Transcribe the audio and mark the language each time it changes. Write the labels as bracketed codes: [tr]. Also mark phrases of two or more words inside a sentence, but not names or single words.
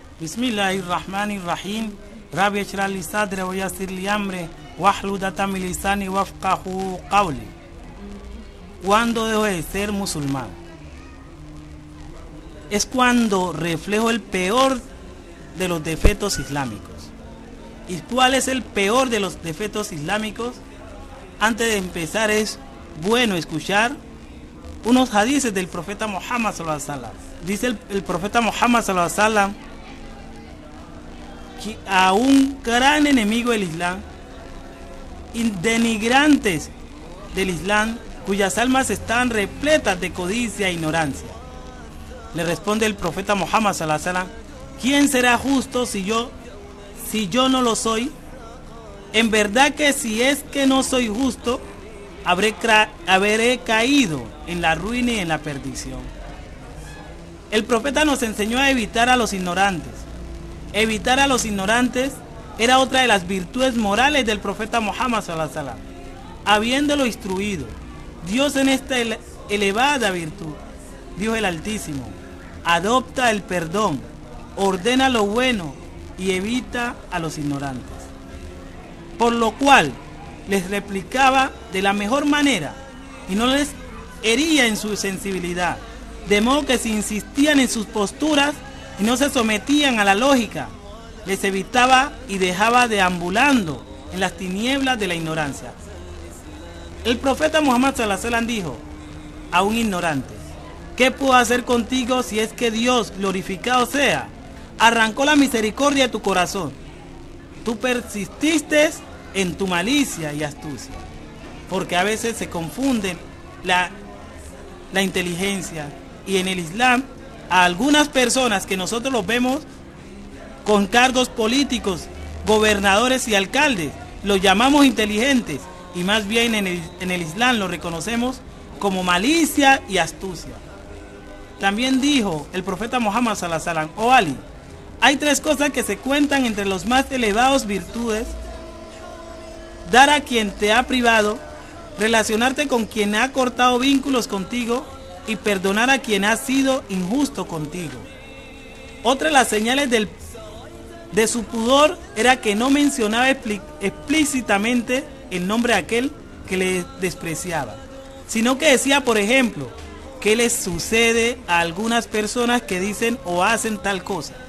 [ar] بسم الله الرحمن الرحيم. رب اشرح لي صدري ويسر لي أمري واحلل عقدة من لساني يفقهوا قولي. [es] ¿Cuándo dejo de ser musulmán? Es cuando reflejo el peor de los defectos islámicos. ¿Y cuál es el peor de los defectos islámicos? Antes de empezar es bueno escuchar unos hadices del profeta Muhammad [ar] صلى الله عليه وسلم. [es] Dice el profeta Muhammad [ar] صلى الله عليه وسلم [es] que a un gran enemigo del Islam, denigrantes del Islam, cuyas almas están repletas de codicia e ignorancia. Le responde el profeta Muhammad [ar] صلى الله عليه وسلم: [es] ¿quién será justo si yo no lo soy? En verdad que si es que no soy justo, habré caído en la ruina y en la perdición. El profeta nos enseñó a evitar a los ignorantes. Evitar a los ignorantes era otra de las virtudes morales del profeta Muhammad [ar] صلى الله عليه وسلم. [es] Habiéndolo instruido Dios en esta elevada virtud, dijo el Altísimo: adopta el perdón, ordena lo bueno y evita a los ignorantes. Por lo cual les replicaba de la mejor manera y no les hería en su sensibilidad, de modo que si insistían en sus posturas y no se sometían a la lógica, les evitaba y dejaba deambulando en las tinieblas de la ignorancia. El profeta Muhammad [ar] صلى الله عليه وسلم [es] dijo a un ignorante: ¿qué puedo hacer contigo si es que Dios, glorificado sea, arrancó la misericordia de tu corazón? Tú persististe en tu malicia y astucia. Porque a veces se confunden la inteligencia, y en el Islam a algunas personas que nosotros los vemos con cargos políticos, gobernadores y alcaldes, los llamamos inteligentes, y más bien en el Islam lo reconocemos como malicia y astucia. También dijo el profeta Muhammad [ar] صلى الله عليه وسلم: [es] oh Ali, hay tres cosas que se cuentan entre los más elevados virtudes: dar a quien te ha privado, relacionarte con quien ha cortado vínculos contigo y perdonar a quien ha sido injusto contigo. Otra de las señales de su pudor era que no mencionaba explícitamente el nombre de aquel que le despreciaba, sino que decía, por ejemplo, qué les sucede a algunas personas que dicen o hacen tal cosa.